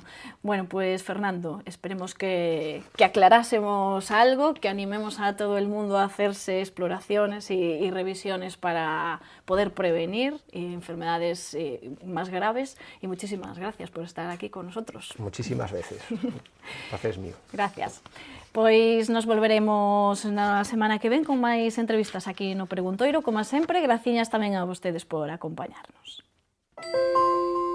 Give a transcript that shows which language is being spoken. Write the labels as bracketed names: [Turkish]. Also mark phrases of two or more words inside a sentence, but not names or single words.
[Spanish] Bueno, pues Fernando, esperemos que aclarásemos algo, que animemos a todo el mundo a hacerse exploraciones y revisiones para poder prevenir enfermedades más graves, y muchísimas gracias por estar aquí con nosotros. Muchísimas veces. El placer es mío. Gracias. [Galician] Pois nos volveremos na semana que ven con máis entrevistas aquí no Preguntoiro, como sempre, graciñas tamén a vostedes por acompañarnos.